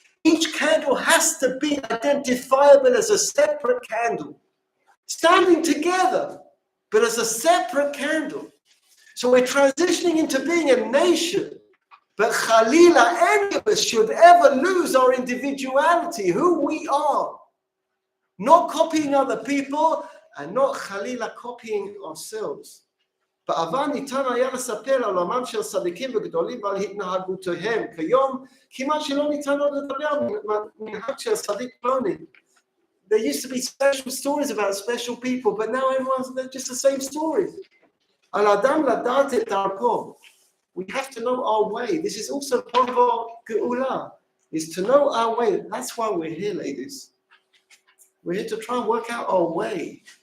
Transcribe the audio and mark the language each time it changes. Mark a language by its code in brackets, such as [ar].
[en] Each candle has to be identifiable as a separate candle, standing together, but as a separate candle. So we're transitioning into being a nation, but Khalila, any of us should ever lose our individuality, who we are. Not copying other people, and not Khalila copying ourselves. [he] בעבר ניתן היה לספר על עולמם של צדיקים וגדולים ועל התנהגותיהם. כיום כמעט שלא ניתן עוד לדבר על מנהג של צדיק פלוני. [en] There used to be special stories about special people, but now everyone's just the same story. [he] על אדם לדעת את דרכו. [en] We have to know our way. This is also part of our geula, is to know our way. That's why we're here, ladies. We're here to try and work out our way.